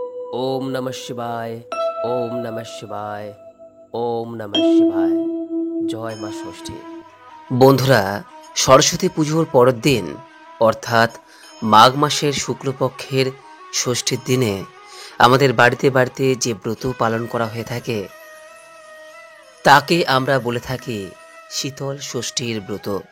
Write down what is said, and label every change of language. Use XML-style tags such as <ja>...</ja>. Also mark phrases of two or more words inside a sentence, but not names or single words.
<sa>ओम नमः शिवाय। ओम नमः शिवाय। ओम नमः शिवाय।</sa> <bn>জয় মা ষষ্ঠী। বন্ধুরা, সরস্বতী পুজোর পরের দিন অর্থাৎ মাঘ মাসের শুক্লপক্ষের ষষ্ঠীর দিনে আমাদের বাড়িতে বাড়িতে যে ব্রত পালন করা হয়ে থাকে তাকে আমরা বলে থাকি শীতল ষষ্ঠীর ব্রত।</bn>